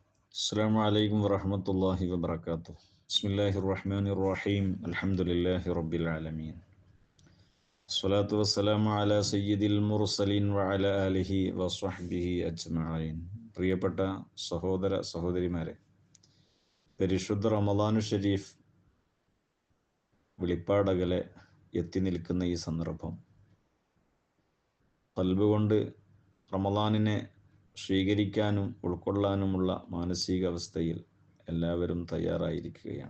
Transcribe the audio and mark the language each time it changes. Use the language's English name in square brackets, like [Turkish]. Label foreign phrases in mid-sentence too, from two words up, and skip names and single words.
[Arabic] السلام عليكم ورحمة الله وبركاته. بسم الله الرحمن الرحيم. الحمد لله رب العالمين. الصلاة والسلام على سيد المرسلين وعلى آله وصحبه أجمعين. [Malayalam] പ്രിയപ്പെട്ട സഹോദര സഹോദരിമാരെ, പരിശുദ്ധ [Arabic] رمضان شريف [Malayalam] വെളിപ്പാടകലെ എത്തി നിൽക്കുന്ന ഈ സന്ദർഭം ഖൽബ് കൊണ്ട് റമളാനിനെ സ്വീകരിക്കാനും ഉൾക്കൊള്ളാനുമുള്ള മാനസികാവസ്ഥയിൽ എല്ലാവരും തയ്യാറായിരിക്കുകയാണ്.